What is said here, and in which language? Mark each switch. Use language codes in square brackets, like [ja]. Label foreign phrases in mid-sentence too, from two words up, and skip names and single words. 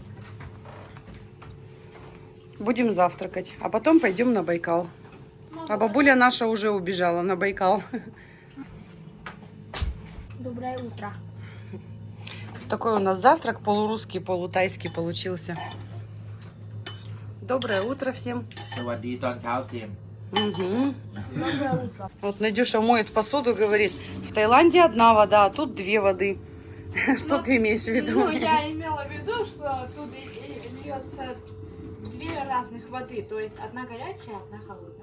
[ru] Будем завтракать. А потом пойдем на Байкал. А бабуля наша уже убежала на Байкал. Доброе утро. Такой у нас завтрак полурусский, полутайский получился. Доброе утро всем. [th] สวัสดีตอนเช้าเสียม [ru] Угу. Вот Надюша моет посуду, говорит, в Таиланде одна вода, а тут 2 воды. Что ты имеешь в виду? Ну, я имела в виду, что тут льется 2 разных воды, то есть одна горячая, одна холодная.